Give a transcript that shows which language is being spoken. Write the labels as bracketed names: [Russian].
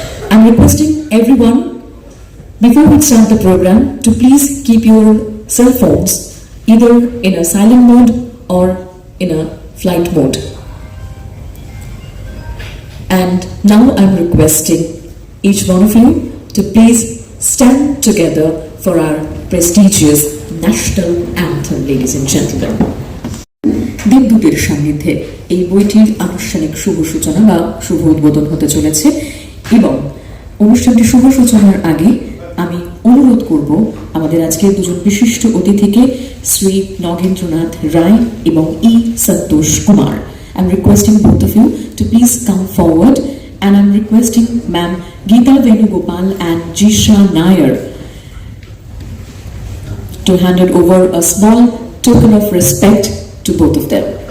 [English] I'm requesting everyone, before we start the program, to please keep your cell phones either in a silent mode or in a flight mode. And now I'm requesting each one of you to please stand together for our prestigious national anthem, ladies and gentlemen. [Bangla] দেবদূতের সান্নিধ্যে এই বইটির আনুষ্ঠানিক শুভ সূচনা বা শুভ উদ্বোধন হতে চলেছে, এবং অনুষ্ঠানটি শুভ সূচনার আগে আমি অনুরোধ করব আমাদের আজকের দুজন বিশিষ্ট অতিথিকে, শ্রী নগেন্দ্রনাথ রায় এবং ই Santosh Kumar. [English] I'm requesting both of you to please come forward, and I'm requesting Ma'am Geeta Venugopal and Jisha Nair to hand it over a small token of respect to both of them.